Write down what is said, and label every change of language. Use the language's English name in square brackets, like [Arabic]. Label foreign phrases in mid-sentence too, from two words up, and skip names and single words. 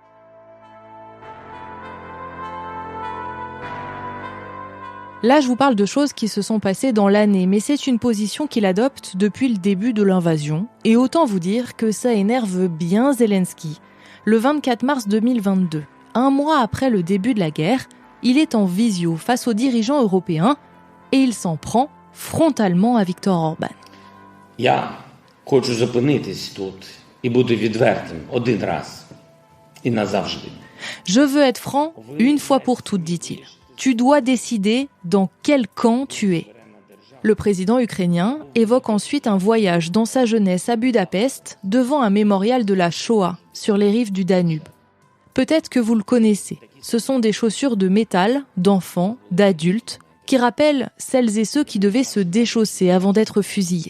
[French] Là, je vous parle de choses qui se sont passées dans l'année, mais c'est une position qu'il adopte depuis le début de l'invasion. Et autant vous dire que ça énerve bien Zelensky. Le 24 mars 2022, un mois après le début de la guerre, il est en visio face aux dirigeants européens et il s'en prend frontalement à Viktor Orban. [Ukrainian] Я хочу зупинитись тут і бути відвертим один раз і назавжди. [French] Je veux être franc, une fois pour toutes, dit-il. Tu dois décider dans quel camp tu es. Le président ukrainien évoque ensuite un voyage dans sa jeunesse à Budapest devant un mémorial de la Shoah sur les rives du Danube. Peut-être que vous le connaissez. Ce sont des chaussures de métal, d'enfants, d'adultes, qui rappellent celles et ceux qui devaient se déchausser avant d'être fusillés.